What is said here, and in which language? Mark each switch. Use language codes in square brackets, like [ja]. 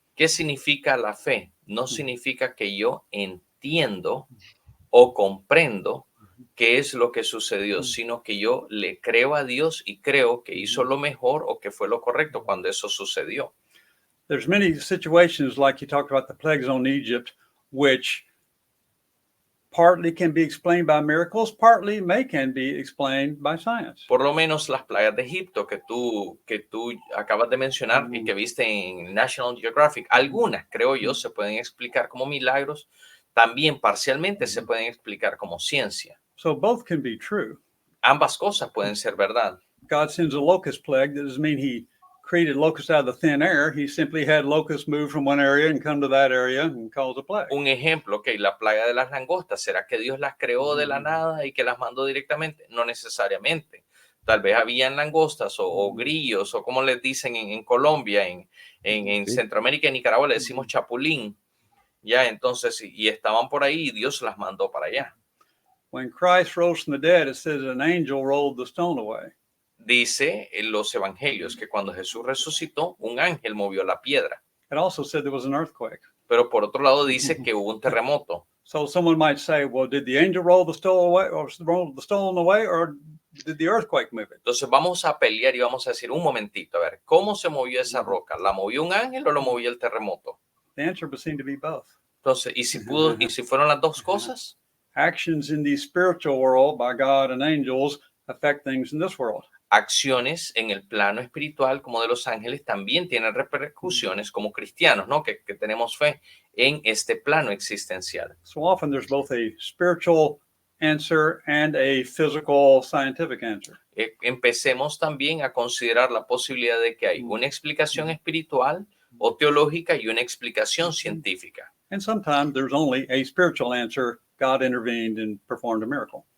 [es] ¿Qué significa la fe? No significa que yo entiendo o comprendo qué es lo que sucedió, sino que yo le creo a Dios y creo que hizo lo mejor o que fue lo correcto cuando eso sucedió. [en] There's many situations like you talked about the plagues on Egypt, which partly can be explained by miracles, partly can be explained by science. [es] Por lo menos las plagas de Egipto que tú acabas de mencionar y que viste en National Geographic, algunas, creo yo, se pueden explicar como milagros, también parcialmente se pueden explicar como ciencia. [en] So both can be true. [es] Ambas cosas pueden ser verdad. [en] God sends a locust plague. That doesn't mean he created locusts out of the thin air. He simply had locusts move from one area and come to that area and cause a plague. [es] Un ejemplo, que la plaga de las langostas, ¿será que Dios las creó de la nada y que las mandó directamente? No necesariamente. Tal vez habían langostas o grillos, o como les dicen en Colombia, en Sí. Centroamérica y Nicaragua le decimos chapulín. Ya, entonces, y estaban por ahí y Dios las mandó para allá. [en] When Christ rose from the dead, it says an angel rolled the stone away. [es] Dice en los evangelios que cuando Jesús resucitó, un ángel movió la piedra. [en] It also said there was an earthquake. [es] Pero por otro lado dice que hubo un terremoto. [en] So someone might say, well, did the angel roll the stone away, or did the earthquake move it? [es] Entonces vamos a pelear y vamos a decir un momentito, a ver, ¿cómo se movió esa roca? ¿La movió un ángel o lo movió el terremoto? [en] The answer would seem to be both. [es] Entonces, ¿y si fueron las dos cosas? [en] Actions in the spiritual world by God and angels affect things in this world. [es] Acciones en el plano espiritual como de los ángeles también tienen repercusiones como cristianos, ¿no? Que tenemos fe en este plano existencial. [en] So often there's both a spiritual answer and a physical scientific answer. [es] Empecemos también a considerar la posibilidad de que hay una explicación espiritual o teológica y una explicación científica. [en] And sometimes there's only a spiritual answer. God intervened and performed a miracle.